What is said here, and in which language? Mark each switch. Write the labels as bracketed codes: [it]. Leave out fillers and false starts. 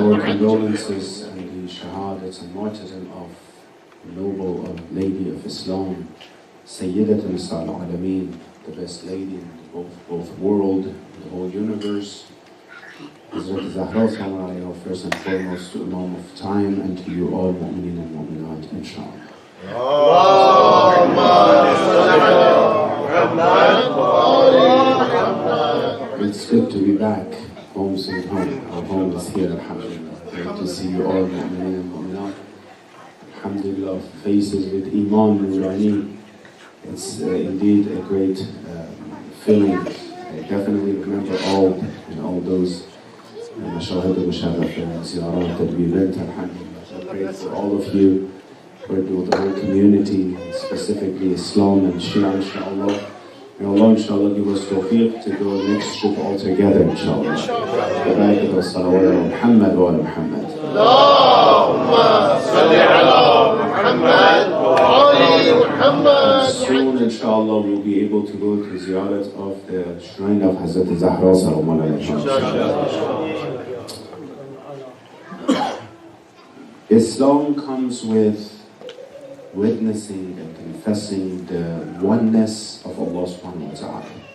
[en] Our condolences and the shahadat and martyrdom of the noble lady of Islam, Sayyidat Nisal Alameen, the best lady in both world, the whole universe. Hazrat Zahra Sallallahu Alaihi Wasallam, first and foremost to Imam of time, and to you all mu'minin and mu'minat, inshallah. [ar] اللهم صل على محمد وآل محمد. [en] It's good to be back, home sweet home. Our home is here, alhamdulillah. Great to see you all mu'minin and mu'minat. Alhamdulillah, faces with Iman Nurani. It's indeed a great feeling. I definitely remember all those mashahid al-musharraf and ziyarat that we went, alhamdulillah. So great for all of you, for the whole community, specifically Islam and Shia, inshallah. May Allah, inshallah, give us tawfiq to go next trip all together, inshallah. [ar] Barakat wa salawat ala Muhammad wa ala Muhammad. اللهم صل على محمد وآل محمد. [en] Soon, inshallah, we'll be able to go to ziyarat of the shrine of Hazrat Zahra Sallallahu Alaihi Wasallam. Islam comes with witnessing and confessing the oneness of Allah subhanahu wa ta'ala.